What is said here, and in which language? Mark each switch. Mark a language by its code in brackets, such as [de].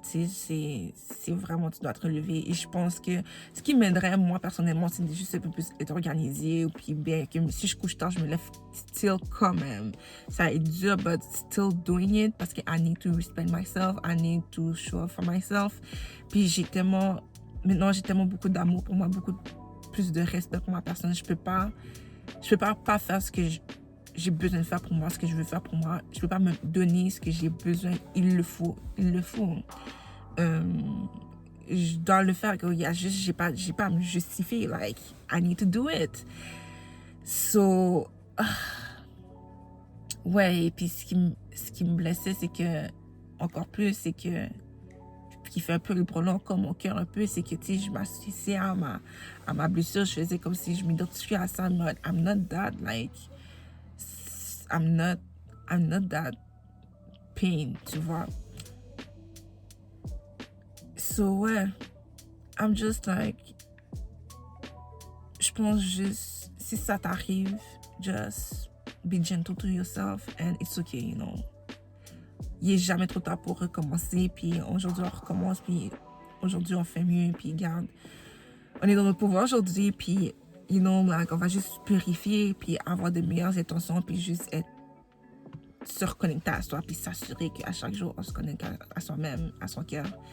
[fr] Tu sais, c'est vraiment, tu dois te relever. Et je pense que ce qui m'aiderait, moi, personnellement, c'est de juste un peu plus être organisé. Ou puis, bien, que si je couche tard, je me lève still quand même. Ça est dur, [en] but still doing it. [fr] Parce que [en] I need to respect myself. I need to show up for myself. [fr] Puis, maintenant, j'ai tellement beaucoup d'amour pour moi, beaucoup plus de respect pour ma personne. Je peux pas faire ce que j'ai besoin de faire pour moi, ce que je veux faire pour moi. Je peux pas me donner ce que j'ai besoin. Il le faut. Je dois le faire. J'ai pas à me justifier. [en] Like, I need to do it. [fr] So, ouais, et puis ce qui me blessait, c'est que, encore plus, c'est que, qui fait un peu le prolong comme mon cœur un peu, c'est que, tu sais, je m'associais à ma blessure. Je faisais comme si je m'identifiais à ça. [en] But I'm not that, like... I'm not that pain, [fr] tu vois. [en] So, [fr] ouais, [en] I'm just like, [fr] je pense juste, si ça t'arrive, [en] just be gentle to yourself and it's okay, you know. [fr] Il n'est jamais trop tard pour recommencer, puis aujourd'hui on recommence, puis aujourd'hui on fait mieux, puis regarde, on est dans notre pouvoir aujourd'hui, puis, [en] you know, like, [fr] on va juste purifier, puis avoir de meilleures intentions, puis juste se reconnecter à soi, puis s'assurer qu'à chaque jour, on se connecte à soi-même, à son cœur.